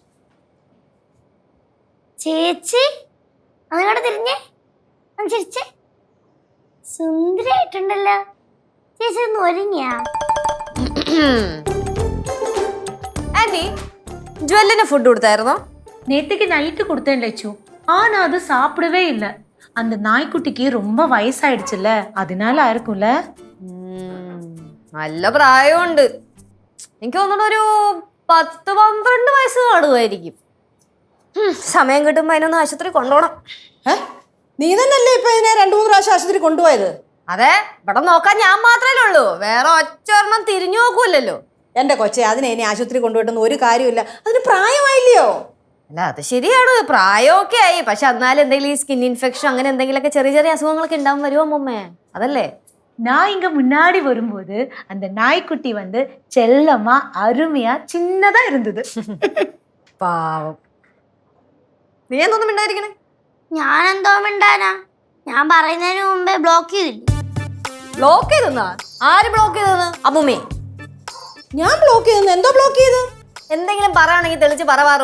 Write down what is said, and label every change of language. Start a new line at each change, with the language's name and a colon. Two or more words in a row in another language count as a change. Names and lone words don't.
Malayalam: ചേച്ചി അങ്ങോട്ട് തിരിഞ്ഞേ, ചിരിച്ചേ, സുന്ദരായിട്ടുണ്ടല്ലോ ചേച്ചി. ഒന്ന് ഒരുങ്ങിയാ? ആന്റി, ജ്വല്ലിന് ഫുഡ് കൊടുത്തായിരുന്നോ?
Tamil: நேத்துக்கு நைட்டு கொடுத்தேன் லட்சு. ஆனா அது சாப்பிடவே இல்லை. அந்த நாய்க்குட்டிக்கு ரொம்ப வயசாயிடுச்சுல்ல, அதனால இருக்கும்ல.
Malayalam: നല്ല പ്രായമുണ്ട്. എനിക്ക് തോന്നുന്നു ഒരു 10-12 വയസ്സ് കാണുമായിരിക്കും. സമയം കിട്ടുമ്പോ അതിനൊന്ന് ആശുപത്രി കൊണ്ടുപോകണം. നീ തന്നെയല്ലേ ഇപ്പൊ ഇതിനെ 2-3 പ്രാവശ്യം ആശുപത്രി കൊണ്ടുപോയത്? അതെ, ഇവിടെ നോക്കാൻ ഞാൻ മാത്രമല്ലേ ഉള്ളൂ, വേറെ ഒറ്റൊരെണ്ണം തിരിഞ്ഞു നോക്കൂലല്ലോ. എന്റെ കൊച്ചെ, അതിനെ ഇനി ആശുപത്രി കൊണ്ടുപോയിട്ടൊന്നും ഒരു കാര്യമില്ല. അതിന് പ്രായമായില്ലയോ? അല്ല, അത് ശരിയാണ്, പ്രായമൊക്കെ ആയി. പക്ഷെ എന്നാലും എന്തെങ്കിലും ഈ
English: skin infection
Malayalam: അങ്ങനെ എന്തെങ്കിലുമൊക്കെ ചെറിയ ചെറിയ അസുഖങ്ങളൊക്കെ ഉണ്ടാവും വരുമോ അമ്മമ്മേ? അതല്ലേ
Tamil: நான் இங்க முன்னாடி வரும்போது அந்த நாய்க்குட்டி வந்து செல்லமா அருமையா சின்னதா இருந்தது.
Malayalam: പാവം. നീ എന്തൊന്നും മിണ്ടായിരിക്കണേ? ഞാൻ എന്തോ മിണ്ടാനാ? ഞാൻ പറയുന്നതിന് മുമ്പേ ബ്ലോക്ക് ചെയ്തില്ല. ബ്ലോക്ക് ചെയ്തെന്നാ? ആര് ബ്ലോക്ക് ചെയ്തെന്ന്? അമ്മൂമ്മേ. ഞാൻ ബ്ലോക്ക് ചെയ്തെന്ന്? എന്തോ ബ്ലോക്ക് ചെയ്ത്? എന്തെങ്കിലും പറയുകയാണെങ്കിൽ തെളിച്ച് പറവാറു.